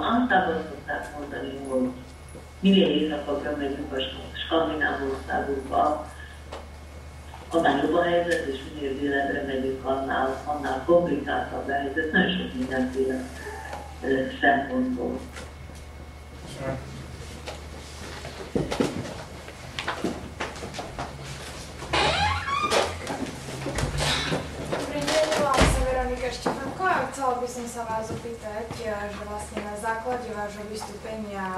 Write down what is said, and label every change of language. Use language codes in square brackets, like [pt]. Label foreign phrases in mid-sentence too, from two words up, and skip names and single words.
[hu] Általában szokták mondani, hogy minél északabbra megyünk a skandináv országokba, annál jobb a helyzet, és minél délebbre megyünk, annál komplikáltabb a helyzet. Nagyon sok mindenféle szempontból. [sk] Chcela by som sa vás opýtať, že vlastne na základe vášho vystúpenia